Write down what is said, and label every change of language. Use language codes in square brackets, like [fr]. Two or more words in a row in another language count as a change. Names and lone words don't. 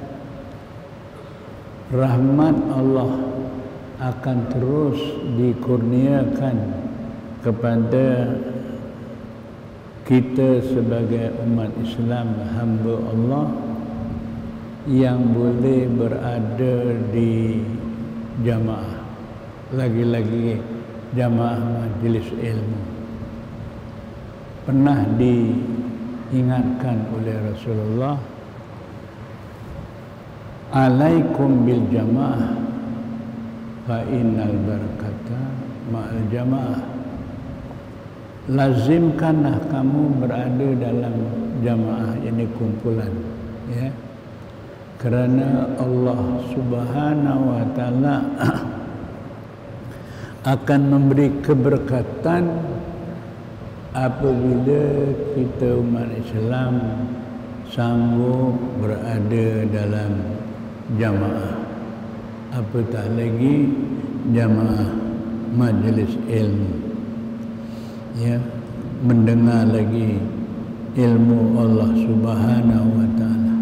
[ms] rahmat Allah akan terus dikurniakan kepada kita sebagai umat Islam, hamba Allah yang boleh berada di jamaah, lagi-lagi jamaah majlis ilmu. Pernah diingatkan oleh Rasulullah, [ar] عليكم بالجماعة فإن البركة مع الجماعة. [ms] Lazimkanlah kamu berada dalam jamaah, ini kumpulan ya. Kerana Allah [ar] سبحانه وتعالى [ms] akan memberi keberkatan apabila kita umat Islam sanggup berada dalam jamaah, apatah lagi jamaah majlis ilmu ya, mendengar lagi ilmu Allah [ar] سبحانه وتعالى.